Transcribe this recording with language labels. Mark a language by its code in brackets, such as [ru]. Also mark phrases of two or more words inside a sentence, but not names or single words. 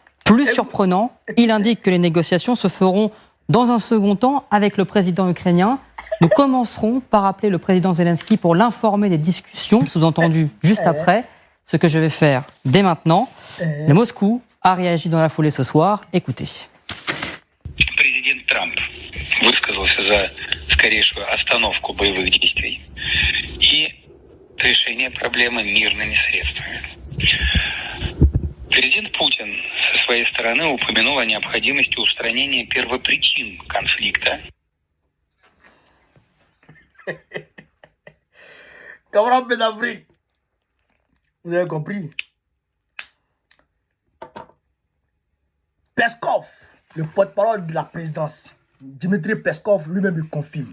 [fr] Plus surprenant, il indique que les négociations se feront dans un second temps avec le président ukrainien. Nous commencerons par appeler le président Zelensky pour l'informer des discussions, sous-entendu juste après, ce que je vais faire dès maintenant. Le Moscou a réagi dans la foulée ce soir. Écoutez. [ru] Президент Трамп высказался за скорейшую остановку боевых действий и решение проблемы мирными средствами. Президент Путин со своей стороны упомянул о необходимости устранения первопричин конфликта. [fr] Camarades d'Afrique, vous avez compris. Peskov, le porte-parole de la présidence, Dmitri Peskov lui-même le confirme.